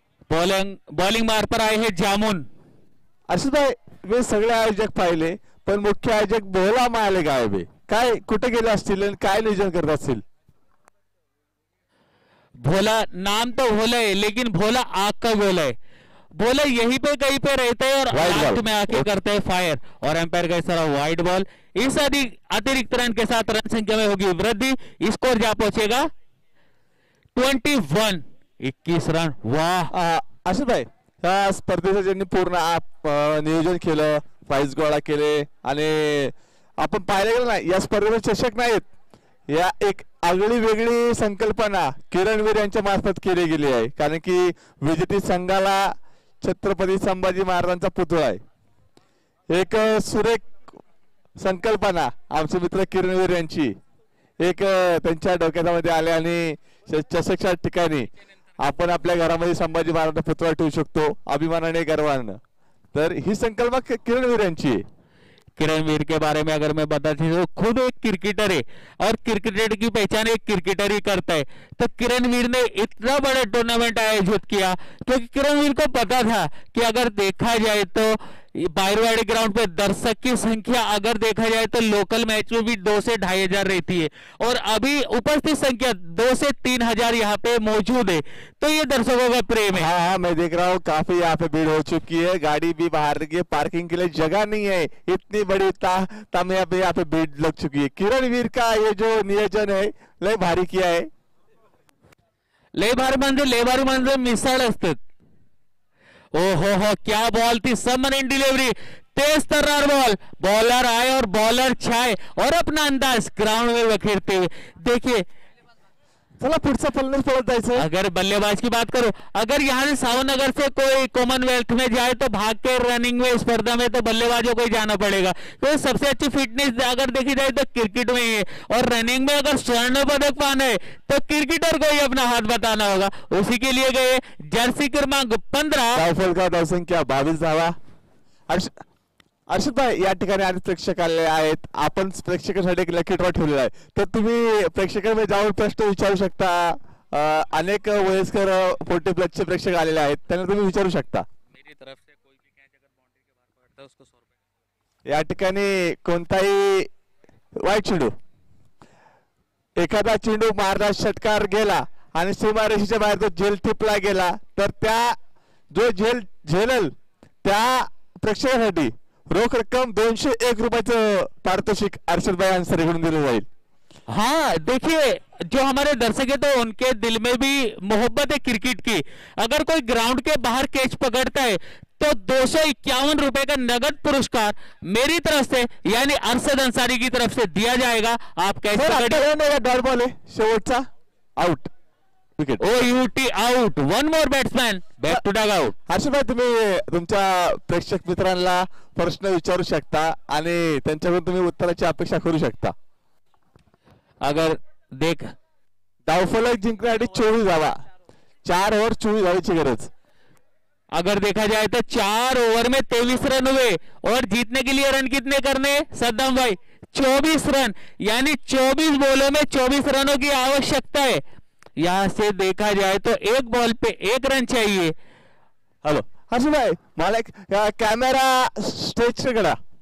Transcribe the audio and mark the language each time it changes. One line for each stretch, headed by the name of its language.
Hindi: Bowling मार पर आए हैं जामुन.
Marathi: अर्षद भाई, मी सगळे आयोजक पाहिले, पण मुख्य आयोजक भोला माले गायब आहे. काय कुठे गेले असतील आणि काय नियोजन करत असतील?
Hindi: भोला नाम तो भोला है, लेकिन भोला आग का गोला है. भोला यहीं पे कहीं पे रहते हैं और लास्ट में आके करते हैं फायर. और एम्पायर का इस तरह वाइड बॉल. इस अतिरिक्त रन के साथ रन संख्या में होगी वृद्धि. स्कोर जा पहुंचेगा 21. 21 रन. वाह
Marathi: अर्षद भाई, या स्पर्धेचं ज्यांनी पूर्ण नियोजन केलं, प्राइज गोळा केले आणि आपण पाहिलं गेलं ना, या स्पर्धेमध्ये चषक नाहीत. या एक आगळी वेगळी संकल्पना किरणवीर यांच्या मार्फत केली गेली आहे, कारण की विजेती संघाला छत्रपती संभाजी महाराजांचा पुतळा आहे. एक सुरेख संकल्पना आमचे मित्र किरणवीर यांची एक त्यांच्या डोक्यामध्ये आले आणि चषकच्या ठिकाणी आपण आपल्या घरामध्ये संभाजी महाराजांचा पुतळा ठेवू शकतो अभिमानाने, गर्वानं. तर ही संकल्पना किरणवीर यांची आहे.
Hindi: किरणवीर के बारे में अगर मैं बताती तो खुद एक क्रिकेटर है और क्रिकेटर की पहचान एक क्रिकेटर ही करता है. तो किरणवीर ने इतना बड़ा टूर्नामेंट आयोजित किया क्योंकि किरणवीर को पता था कि अगर देखा जाए तो बायरवाड़ी ग्राउंड पे दर्शक की संख्या अगर देखा जाए तो लोकल मैच में भी 2 से 2,500 हजार रहती है और अभी उपस्थित संख्या 2 से 3 हजार यहाँ पे मौजूद है. तो ये दर्शकों का प्रेम है. हाँ, मैं देख रहा हूँ काफी यहाँ पे भीड़ हो चुकी है, गाड़ी भी बाहर रखी है, पार्किंग के लिए जगह नहीं है. इतनी बड़ी तामिया पे यहाँ पे भीड़ लग चुकी है. किरणवीर का ये जो नियोजन है
Marathi: लय भारी
Hindi: किया है.
Marathi: लय भारी म्हणजे मिसळ असतात.
Hindi: ओ हो क्या बॉल थी. सबमरीन डिलीवरी, तेज तर्रार बॉल. बॉलर आए और बॉलर छाए और अपना अंदाज ग्राउंड में बखेरते हुए. देखिए,
Marathi: चला पुढचा फलंदाज पळत जायचं.
Hindi: अगर बल्लेबाज की बात करो, अगर यहाँ से सावनगर से कोई कॉमनवेल्थ में जाए तो भाग के रनिंग में स्पर्धा में तो बल्लेबाजों को ही जाना पड़ेगा. तो सबसे अच्छी फिटनेस अगर देखी जाए तो क्रिकेट में ही है और रनिंग में अगर स्वर्ण पदक पाना है तो क्रिकेटर को ही अपना हाथ बताना होगा. उसी के लिए गए जर्सी क्रमांक 15.
Marathi: धावफलका धावसंख्या 22 धावा. अर्षद भाई, या ठिकाणी आणि प्रेक्षक आलेले आहेत. आपण प्रेक्षकांसाठी एक लकी ड्रॉ ठेवलेला आहे, तर तुम्ही प्रेक्षकांमध्ये जाऊन प्रश्न विचारू शकता. अनेक वयस्कर 40 प्लसचे प्रेक्षक आलेले आहेत, त्यांना तुम्ही विचारू शकता.
Hindi: मेरी तरफ से कोई भी कैच अगर बाउंड्री के बाहर पकड़ता है उसको 100 रुपए.
Marathi: या ठिकाणी कोणताही वाईट चेंडू, एखादा चेंडू मारला, षटकार गेला आणि सीमारेषेच्या बाहेर तो झेल टिपला गेला तर त्या जो झेलल त्या प्रेक्षकासाठी रोख रक्कम 201 रुपयाचं पारितोषिक अर्षद भाई यांच्याकडून दिलं जाईल.
Hindi: हाँ, देखिए, जो हमारे दर्शक है तो उनके दिल में भी मोहब्बत है क्रिकेट की. अगर कोई ग्राउंड के बाहर कैच पकड़ता है तो 251 रुपए का नगद पुरस्कार मेरी तरफ से यानी अरशद अंसारी की तरफ से दिया जाएगा. आप कैसे
Marathi: डॉट बॉल आहे, शेवटचा out. Wicket.
English: OUT out. One more batsman back to Doug out.
Marathi: Harshad भाई, तुम्ही तुमच्या प्रेक्षक मित्रांना प्रश्न विचारू शकता आणि त्यांच्याकडून तुम्ही उत्तराची अपेक्षा करू शकता.
Hindi: अगर देख
Marathi: धावफलक जिंकण्यासाठी 24 धावा, 4 ओव्हर 24 धावाची गरज.
Hindi: अगर देखा जाए तो 4 ओवर में 23 रन हुए और जीतने के लिए रन कितने करने सद्दाम भाई? 24 रन, यानी 24 बॉलों में 24 रनों की आवश्यकता है. यहां से देखा जाए तो एक बॉल पे 1 रन चाहिए.
Marathi: हॅलो हर्षद भाई, मला एक कॅमेरा स्टेज करा.